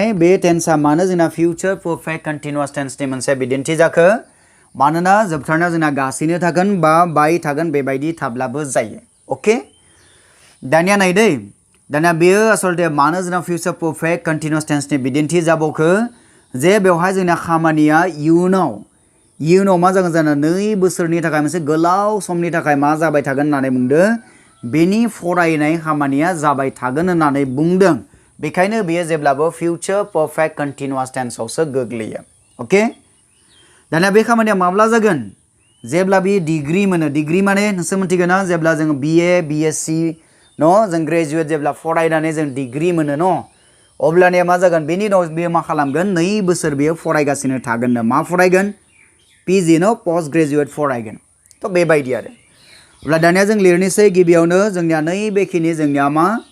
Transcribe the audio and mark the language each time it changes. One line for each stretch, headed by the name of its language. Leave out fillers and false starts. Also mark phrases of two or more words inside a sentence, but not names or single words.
Bodo: बे टेन्सआ मानो जोंना
English: future perfect continuous tense
Bodo: मोनसे बिदिन्थि जाखो मानोना जोबथारनायाव जोंना गासिनो थागोन बा बाय थागोन बेबायदि थाब्लाबो जायो ओके दानिया नायदै दानिया बेयो आसलते मानो जोंना
English: future perfect continuous tense
Bodo: बिदिन्थि जाबावखो जे बेवहाय जोंना खामानिया इयुनाव मा जागोन जानो 2 बोसोरनि थाखाय मोनसे गोलाव समनि थाखाय मा जाबाय थागोन होननानै बुंदो बेनि फरायनाय खामानिया जाबाय थागोन होननानै बुंदों बेखायनो बेयो जेब्लाबो
English: future perfect continuous tense
Bodo: आवसो गोग्लैयो ओके दाना बे खामानिया माब्ला जागोन जेब्ला बे डिग्री मोनो डिग्री माने नोंसोर मिथिगोन ना जेब्ला जों BA BSc न जों ग्रेजुवेट जेब्ला फरायनानै जों डिग्री मोनो न अब्लानिया मा जागोन बेनि उनाव बेयो मा खालामगोन 2 बोसोर बेयो फरायगासिनो थागोन मा फरायगोन PG न
English: post graduate
Bodo: फरायगोन तो बेबायदि आरो अब्ला दानिया जों लिरनोसै गिबियावनो जोंनिया नैबेखिनि जोंनिया मा